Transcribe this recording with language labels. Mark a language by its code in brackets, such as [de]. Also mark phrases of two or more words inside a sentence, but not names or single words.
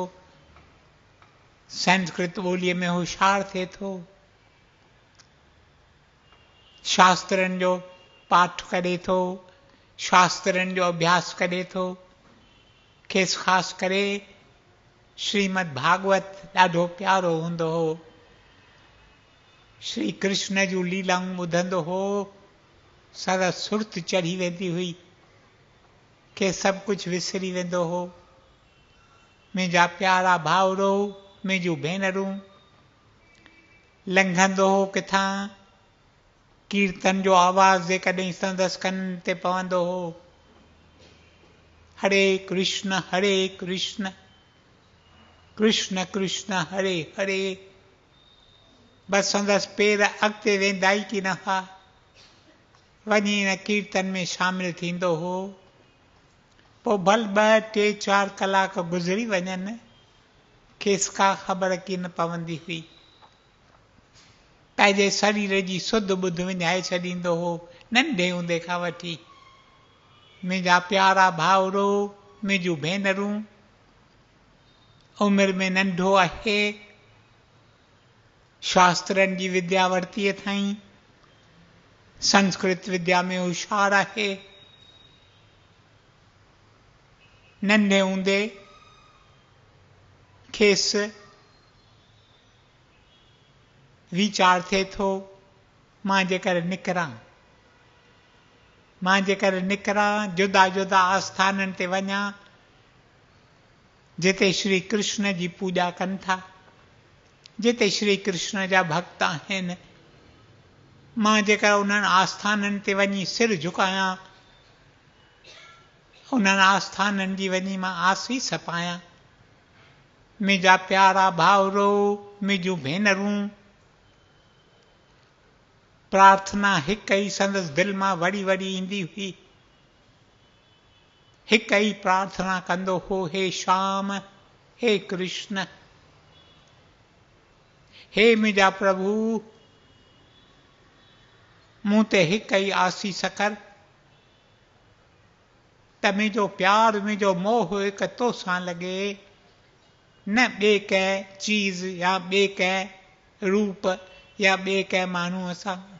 [sd] संस्कृत ॿोलीअ में होशियारु थिए थो। शास्त्रनि जो पाठ करे थो। शास्त्रनि जो अभ्यास करे थो। खेसि ख़ासि करे श्रीमद भागवत ॾाढो प्यारो हूंदो हो। श्री कृष्ण जूं लीलाऊं ॿुधंदो हो। सदा सुर्त चढ़ी वेंदी हुई के सभु कुझु विसरी वेंदो हो। मुंहिंजा प्यारा भाउरो मुंहिंजूं भेनरूं लंघंदो हो किथां कीर्तन जो आवाज़ जेकॾहिं संदसि कननि ते पवंदो हो हरे कृष्ण कृष्ण कृष्ण हरे हरे। बसि संदसि पेर अॻिते वेंदा ई की न हुआ। वञी हिन कीर्तन में शामिल थींदो हो। पोइ भल 2, 3, 4 कलाक गुज़री वञनि खेसि का ख़बर की न पवंदी हुई। पंहिंजे शरीर जी सुध ॿुध विञाए छॾींदो हो नंढे हूंदे खां वठी। मुंहिंजा प्यारा भाउरो मुंहिंजूं भेनरूं उमिरि में नंढो आहे। शास्त्रनि जी विद्या वरितीअ ताईं संस्कृत विद्या में होशियारु आहे। नंढे हूंदे खेसि वीचार थिए थो मां जेकर निकिरां मां जेकर निकिरां जुदा जुदा आस्थाननि ते वञा जिते श्री कृष्ण जी पूॼा कनि था, जिते श्री कृष्ण जा भक्त आहिनि, मां जेकर उन्हनि आस्थाननि ते वञी सिर झुकायां, उन्हनि आस्थाननि जी वञी मां आसीस पायां, मुंहिंजा प्यारा भाउरो, मुंहिंजूं भेनरूं, प्रार्थना हिकु ई संदसि दिलि मां वड़ी वड़ी ईंदी हुई। हिकु ई प्रार्थना कंदो हो, हे श्याम, हे कृष्ण, हे मुंहिंजा प्रभु, मूं ते हिकु ई आसीस कर त मुंहिंजो प्यारु, मुंहिंजो मोह हिकु तोसां लॻे, न ॿिए कंहिं चीज़ या ॿिए कंहिं रूप या ॿिए कंहिं माण्हूअ सां।